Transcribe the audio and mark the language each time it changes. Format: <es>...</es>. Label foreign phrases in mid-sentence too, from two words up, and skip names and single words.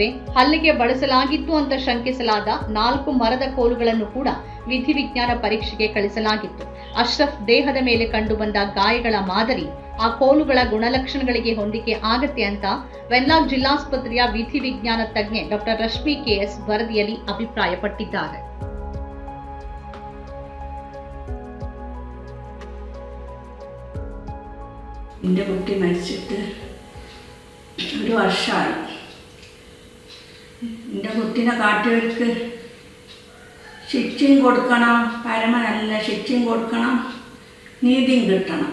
<kn>ಹಲ್ಲೆಗೆ ಬಳಸಲಾಗಿತ್ತು ಅಂತ ಶಂಕಿಸಲಾದ 4 ಮರದ ಕೋಲುಗಳನ್ನು ಕೂಡ ವಿಧಿವಿಜ್ಞಾನ ಪರೀಕ್ಷೆಗೆ ಕಳಿಸಲಾಗಿತ್ತು. ಅಶ್ರಫ್ ದೇಹದ ಮೇಲೆ ಕಂಡುಬಂದ ಗಾಯಗಳ ಮಾದರಿ ಆ ಕೋಲುಗಳ ಗುಣಲಕ್ಷಣಗಳಿಗೆ ಹೊಂದಿಕೆ ಆಗತ್ತೆ ಅಂತ ವೆನ್ಲಾಕ್ ಜಿಲ್ಲಾಸ್ಪತ್ರೆಯ ವಿಧಿವಿಜ್ಞಾನ ತಜ್ಞೆ ಡಾಕ್ಟರ್ ರಶ್ಮಿ ಕೆಎಸ್ ವರದಿಯಲ್ಲಿ ಅಭಿಪ್ರಾಯಪಟ್ಟಿದ್ದಾರೆ.</kn> <ml>എൻ്റെ കുട്ടി മരിച്ചിട്ട് 1 വർഷമായി. എൻ്റെ കുട്ടീനെ കാട്ടിയവർക്ക് ശിക്ഷയും കൊടുക്കണം, നല്ല ശിക്ഷയും കൊടുക്കണം, നീതിയും കിട്ടണം.</ml>